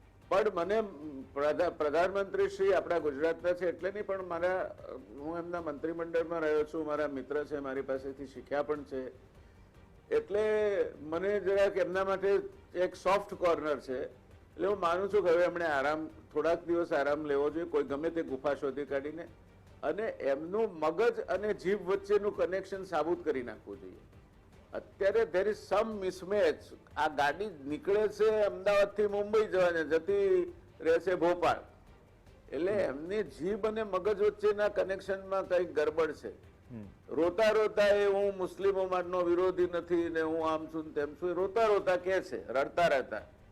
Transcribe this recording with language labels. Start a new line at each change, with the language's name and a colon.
Gujarati: પણ મને પ્રધાનમંત્રી શ્રી આપણા ગુજરાતના છે એટલે નહીં, પણ હું એમના મંત્રીમંડળમાં રહ્યો છું, મારા મિત્ર છે, મારી પાસેથી શીખ્યા પણ છે, એટલે મને જરાક એમના માટે એક સોફ્ટ કોર્નર છે. એટલે હું માનું છું કે હવે એમણે થોડાક દિવસ આરામ લેવો જોઈએ, કોઈ ગમે તે ગુફા શોધી કાઢીને, અને એમનું મગજ અને જીભ વચ્ચેનું કનેક્શન સાબુત કરી નાખવું જોઈએ. અત્યારે
English: there is some mismatch.
Gujarati: આ ગાડી નીકળે છે અમદાવાદથી મુંબઈ જવાની, જતી રહેશે ભોપાલ, એટલે એમની જીભ અને મગજ વચ્ચેના કનેક્શનમાં કંઈક ગડબડ છે. રોતા રોતા એ હું મુસ્લિમો માટેનો વિરોધી નથી ને હું આમ છું તેમ છું, રોતા રોતા કે છે, રડતા રડતા.